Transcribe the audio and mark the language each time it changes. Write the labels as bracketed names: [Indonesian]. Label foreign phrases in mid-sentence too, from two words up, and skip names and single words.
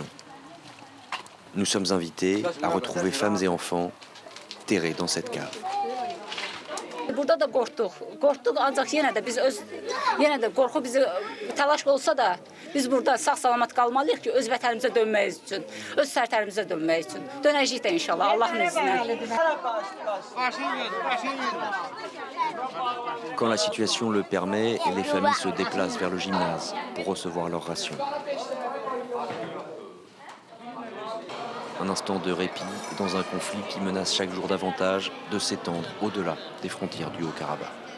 [French] Nous sommes invités à retrouver femmes et enfants terrés dans cette cave. [Azerbaijani] Burada da qorxduq. Qorxduq ancaq yenə də qorxu bizi təlaş olsa da biz burada sağ-salamat qalmalıyıq ki, öz vətənimizə dönmək üçün, öz sərtərimizə dönmək üçün. Dönəcəyik də inşallah Allahın izni. [French] Quand la situation le permet, les familles se déplacent vers le gymnase pour recevoir leurs rations. Un instant de répit dans un conflit qui menace chaque jour davantage de s'étendre au-delà des frontières du Haut-Karabakh.